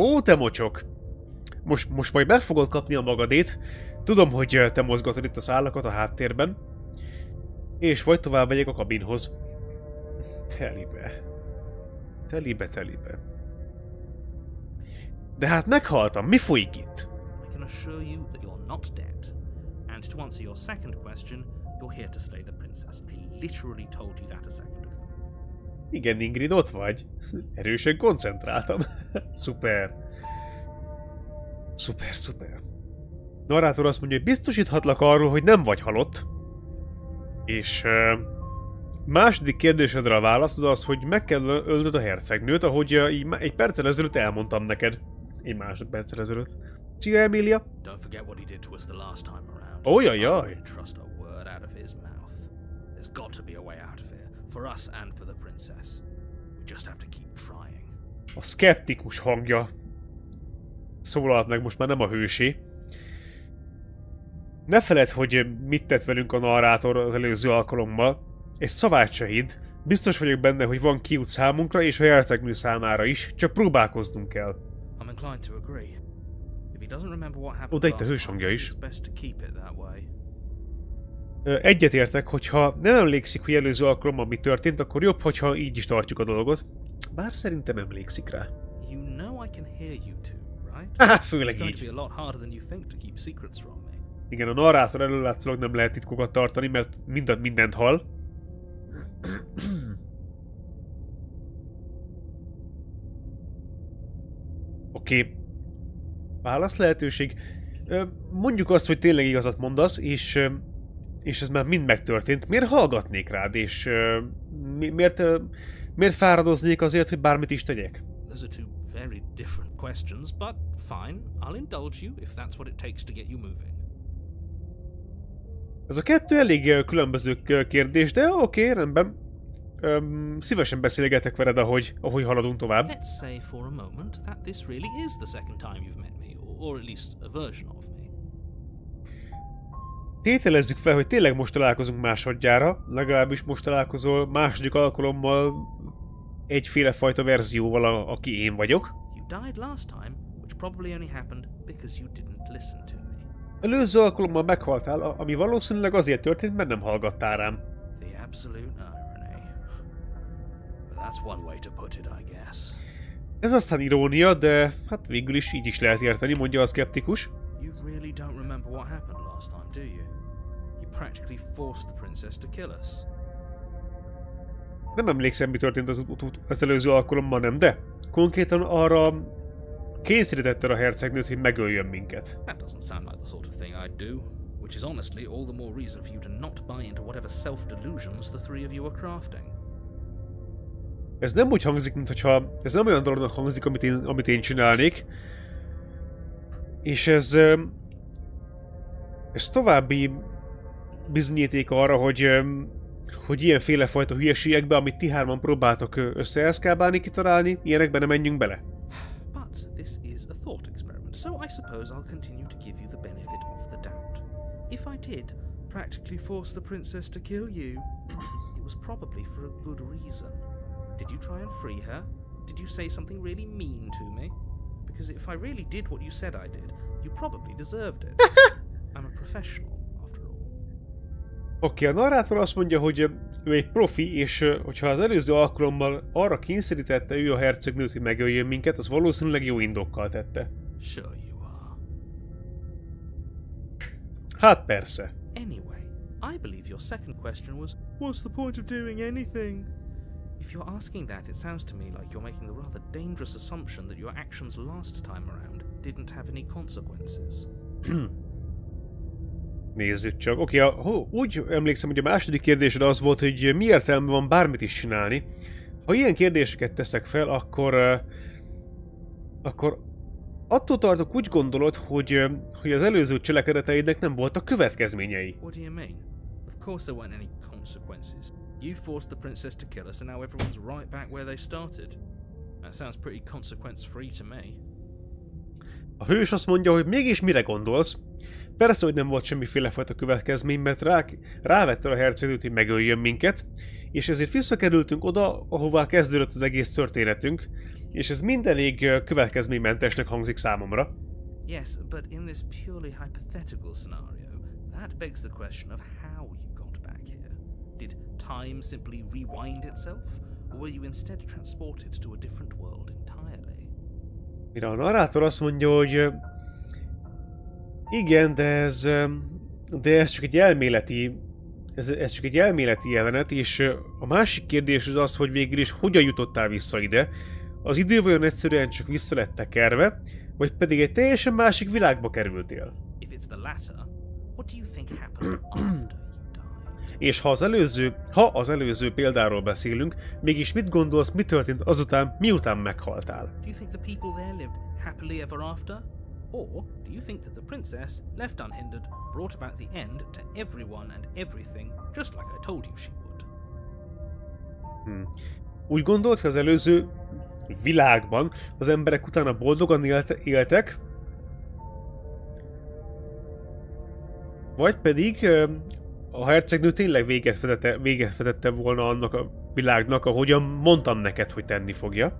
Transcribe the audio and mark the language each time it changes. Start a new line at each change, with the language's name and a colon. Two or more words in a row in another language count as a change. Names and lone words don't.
Hungarian: Most majd meg fogod kapni a magadét. Tudom, hogy te mozgatod itt a szálakat a háttérben, és vagy tovább megyek a kabinhoz. Telibe. Telibe. De hát meghaltam, mi folyik itt?
English: I can assure you that you're not dead. And to answer your second question, you're here to slay the princess. I literally told you that a second ago.
Hungarian: Igen, Ingrid, ott vagy. Erősen koncentráltam. Szuper. Szuper. Narrátor azt mondja, hogy biztosíthatlak arról, hogy nem vagy halott. És második kérdésedre a válasz az az, hogy meg kell ölnöd a hercegnőt, ahogy egy perccel ezelőtt elmondtam neked. Egy másodperccel ezelőtt. Szia, Emilia!
English: Don't forget what he did to us the last time around. Ojajaj! I wouldn't trust a word out of his mouth. There's got to be a way out of here, for us and for the princess. We just have to keep trying.
Hungarian: A szkeptikus hangja szólalt meg, most már nem a hősé. Ne feledd, hogy mit tett velünk a narrátor az előző alkalommal. Egy szavát se hidd. Biztos vagyok benne, hogy van kiút számunkra és a hercegnő számára is, csak próbálkoznunk kell.
English: I'm inclined to agree. If he doesn't remember what happened
Hungarian: Oda itt a
English: last
Hungarian: hős
English: time,
Hungarian: hangja is.
English: it's best to keep it that way.
Hungarian: Egyetértek, hogyha nem emlékszik, hogy előző alkalommal mi történt, akkor jobb, hogyha így is tartjuk a dolgot. Bár szerintem emlékszik rá.
English: You know I can hear you two, right? Haha, It's
Hungarian: főleg
English: going to
Hungarian: így.
English: be a lot harder than you think to keep secrets from me.
Hungarian: Igen, a narrátor elől látszólag nem lehet titkokat tartani, mert mindent hall. Oké. Válasz lehetőség. Mondjuk azt, hogy tényleg igazat mondasz, és ez már mind megtörtént. Miért hallgatnék rád, és miért fáradoznék azért, hogy bármit is tegyek?
English: Those are two very different questions, but fine. I'll indulge you if that's what it takes to get you moving.
Hungarian: Ez a kettő elég különböző kérdés, de oké, rendben. Szívesen beszélgetek veled, ahogy haladunk tovább.
English: Let's say for a moment that this really is the second time you've met me, or at least a version of me.
Hungarian: Tételezzük fel, hogy tényleg most találkozunk másodjára, legalábbis most találkozol második alkalommal egyféle fajta verzióval, aki én vagyok.
English: You died last time, which probably only happened because you didn't listen to me.
Hungarian: Előző alkalommal meghaltál, ami valószínűleg azért történt, mert nem hallgattál rám.
English: The absolute irony. But that's one way to put it, I guess.
Hungarian: Ez aztán irónia, de hát végül is így is lehet érteni, mondja a szkeptikus.
English: You really don't remember what happened last time, do you? You practically forced the princess to kill us.
Hungarian: Nem emlékszem, mi történt az előző alkalommal, nem, de konkrétan arra kényszerítetted a hercegnőt, hogy megöljön minket.
English: That doesn't sound like the sort of thing I'd do, which is honestly all the more reason for you to not buy into whatever self-delusions the three of you are crafting.
Hungarian: Ez nem úgy hangzik, mintha ez nem olyan dolognak hangzik, amit én csinálnék. És ez további bizonyíték arra, hogy ilyenféle fajta hülyeségekbe, amit ti hárman próbáltok összeeszkábálni, kitalálni, ilyenekbe nem menjünk bele.
English: But this is a thought experiment, so I suppose I'll continue to give you the benefit of the doubt. If I did practically force the princess to kill you, it was probably for a good reason. Did you try and free her? Did you say something really mean to me? Because if I really did what you said I did, you probably deserved it. I'm a professional, after all.
Hungarian: Oké, a narrátor azt mondja, hogy ő egy profi, és hogyha az előző alkalommal arra kényszerítette ő a hercegnőt, hogy megöljön minket, az valószínűleg jó indokkal tette.
English: Sure you are.
Hungarian: Hát persze.
English: Anyway, I believe your second question was, what's the point of doing anything? If you're asking that, it sounds to me like you're making the rather dangerous assumption that your actions last time around didn't have any consequences.
Hungarian: Nézzük csak. Oké, úgy emlékszem, hogy a második kérdésed az volt, hogy mi értelme van bármit is csinálni. Ha ilyen kérdéseket teszek fel, akkor attól tartok, úgy gondolod, hogy az előző cselekedeteidnek nem voltak következményei.
English: What do you mean? Of course there weren't any consequences. You forced the princess to kill us and now everyone's right back where they started. That sounds pretty consequence-free to me.
Hungarian: A hős azt mondja, hogy mégis mire gondolsz? Persze, hogy nem volt semmiféle fajta következmény, mert rávette a hercegnőt, hogy megöljön minket, és ezért visszakerültünk oda, ahová kezdődött az egész történetünk, és ez mind elég következménymentesnek hangzik számomra.
English: Yes, but in this purely hypothetical scenario, that begs the question of how you got back here. Did time simply rewind itself, or were you instead transported to a different world entirely?
Hungarian: Mire a narrátor azt mondja, hogy igen, de ez csak egy elméleti ez csak egy elméleti jelenet, és a másik kérdés az, hogy végül is hogyan jutottál vissza ide. Az idő vajon egyszerűen csak vissza lett tekerve, vagy pedig egy teljesen másik világba kerültél? És ha az előző példáról beszélünk, mégis mit gondolsz, mi történt azután, miután meghaltál?
English: Or do you think that the princess, left unhindered, brought about the end to everyone and everything, just like I told you she would?
Hungarian: Úgy gondolt, hogy az előző világban az emberek utána boldogan éltek, vagy pedig a hercegnő tényleg véget vetette volna annak a világnak, ahogyan mondtam neked, hogy tenni fogja.